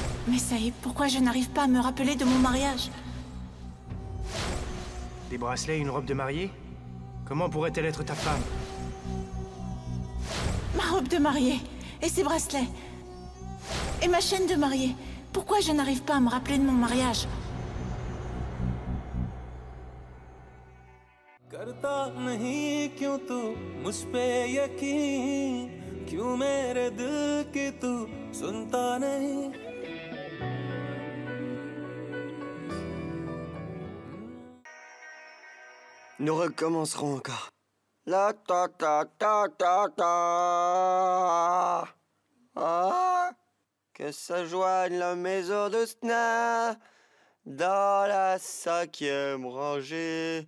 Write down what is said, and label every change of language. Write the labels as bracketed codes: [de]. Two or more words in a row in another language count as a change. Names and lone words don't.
[fr] Mais Saïd, pourquoi je n'arrive pas à me rappeler de mon mariage? Des bracelets et une robe de mariée? Comment pourrait-elle être ta femme? Ma robe de mariée, et ses bracelets, et ma chaîne de mariée. Pourquoi je n'arrive pas à me rappeler de mon mariage? [hi] करता नहीं क्यों तू मुझ पे यकीन क्यों मेरे दिल की तू सुनता नहीं [fr] Nous recommencerons encore. La ta ta ta ta ta. Ah, que ça joigne la maison de Sna dans la 5e rangée.